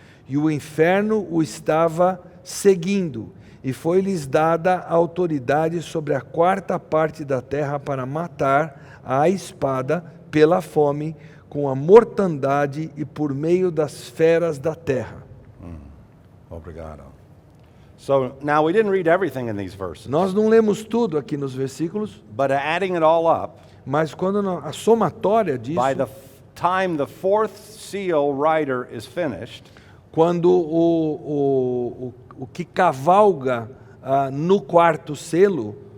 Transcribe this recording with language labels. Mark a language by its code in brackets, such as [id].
[pt] E o inferno o estava seguindo, e foi-lhes dada a autoridade sobre a 4ª parte da terra para matar à espada, pela fome, com a mortandade e por meio das feras da terra. Obrigado. [en] So now we didn't read everything in these verses, [pt] Nós não lemos tudo aqui nos versículos, [en] but adding it all up, [pt] mas quando a somatória disso, [en] by the time the 4th seal rider is finished, [pt] quando o que cavalga no 4º selo,